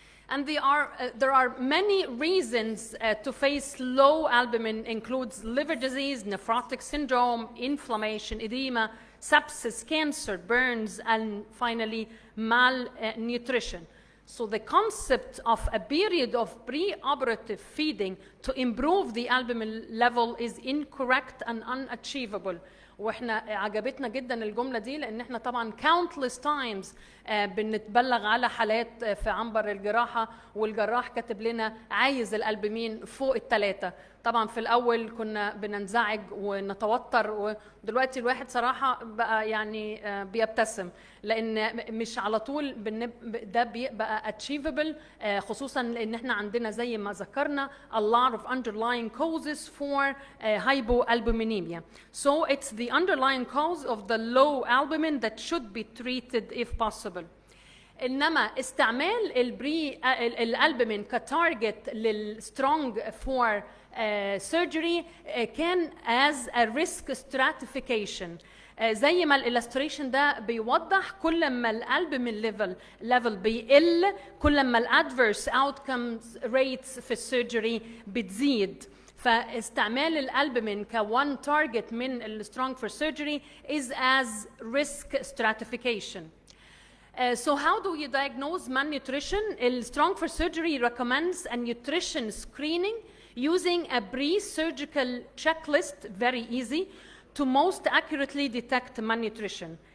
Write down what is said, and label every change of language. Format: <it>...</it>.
<en>And there are many reasons to face low albumin, includes liver disease, nephrotic syndrome, inflammation, edema, sepsis, cancer, burns, and finally malnutrition. So the concept of a period of pre-operative feeding to improve the albumin level is incorrect and unachievable.</en> <ar>واحنا عجبتنا جدا الجمله دي لان احنا طبعا</ar> <en>countless times</en> <ar>بنتبلغ على حالات في عنبر الجراحه والجراح كاتب لنا عايز الالبومين فوق ال3. طبعا في الاول كنا بننزعج ونتوتر، ودلوقتي الواحد صراحه بقى يعني بيبتسم لان مش على طول ده بيبقى achievable، خصوصا لان احنا عندنا زي ما ذكرنا</ar> <en>a lot of underlying causes for hypoalbuminemia. So it's the the underlying cause of the low albumin that should be treated if possible.</en> <ar>انما استعمال الالبومين كتارجت للسترونج فور surgery كان</ar> <en>as a risk stratification.</en> <ar>زي ما الالستريشن ده بيوضح، كل ما الالبومين ليفل بيقل كل ما الادفيرس اوتكمز ريتس في السيرجري بتزيد. فاستعمال الالبومين كone target من السترونج فور surgery</ar> <en>is as risk stratification. So how do you diagnose malnutrition? Strong for Surgery recommends a nutrition screening using a pre-surgical checklist, very easy, to most accurately detect malnutrition.</en>